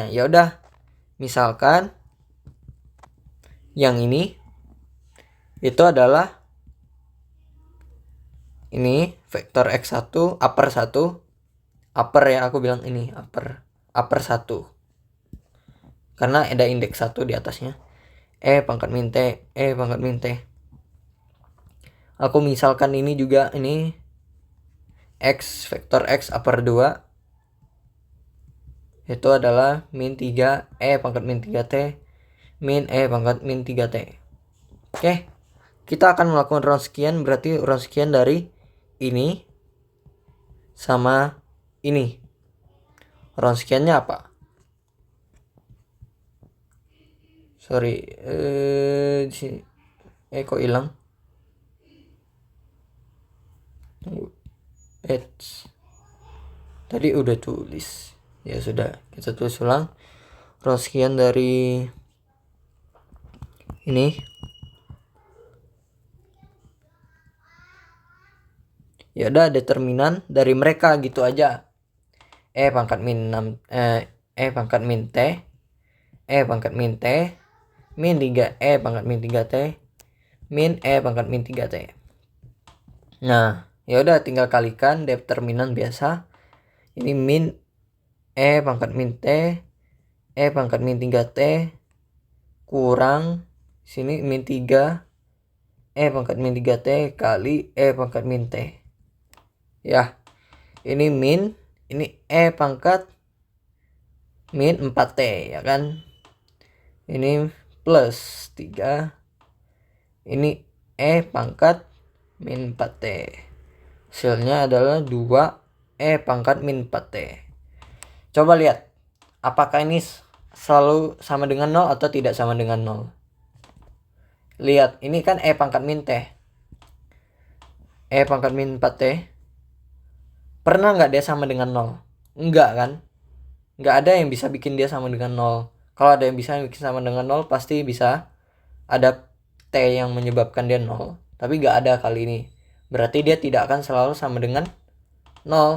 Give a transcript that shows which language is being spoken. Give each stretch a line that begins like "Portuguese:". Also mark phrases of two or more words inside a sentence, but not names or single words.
Indonesian: Ya udah, misalkan yang ini itu adalah ini vektor X1 upper 1. Upper ya, aku bilang ini upper 1. Karena ada indeks 1 di atasnya. E pangkat min T, E pangkat min T. Aku misalkan ini juga, ini X, vektor X upper 2 itu adalah min 3 E pangkat min 3T min E pangkat min 3T. Oke, kita akan melakukan Wronskian, berarti Wronskian dari ini sama ini. Wronskiannya apa? Sorry, di sini. Kok hilang? Tadi udah tulis. Ya sudah, kita tulis ulang. Wronskian dari ini. Ya udah, determinan dari mereka gitu aja. E pangkat min 6 E pangkat min T E pangkat min T min 3 E pangkat min 3T min E pangkat min 3T. Nah, ya udah tinggal kalikan determinan biasa. Ini min E pangkat min T E pangkat min 3T kurang sini min 3 E pangkat min 3T kali E pangkat min T. Ya, ini min, ini E pangkat min 4T, ya kan? Ini plus 3. Ini E pangkat min 4T. Hasilnya adalah 2 E pangkat min 4T. Coba lihat, apakah ini selalu sama dengan 0 atau tidak sama dengan 0. Lihat, ini kan E pangkat min T. E pangkat min 4T. Pernah nggak dia sama dengan 0? Enggak kan? Nggak ada yang bisa bikin dia sama dengan 0. Kalau ada yang bisa bikin sama dengan 0, pasti bisa ada T yang menyebabkan dia 0. Tapi nggak ada kali ini. Berarti dia tidak akan selalu sama dengan 0.